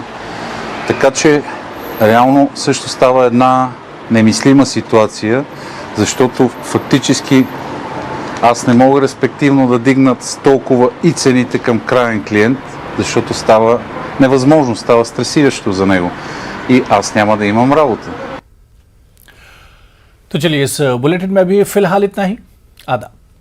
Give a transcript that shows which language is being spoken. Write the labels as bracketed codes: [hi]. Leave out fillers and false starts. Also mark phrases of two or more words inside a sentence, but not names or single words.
[bg] Така че реално също става една немислима ситуация, защото фактически аз не мога респективно да дигнат с толкова и цените към краен клиент, защото става невъзможно, става стресиращо за него и аз няма да имам работа. [ur] تو چلیے اس بلیٹن میں بھی فی الحال اتنا ہی. आदाब।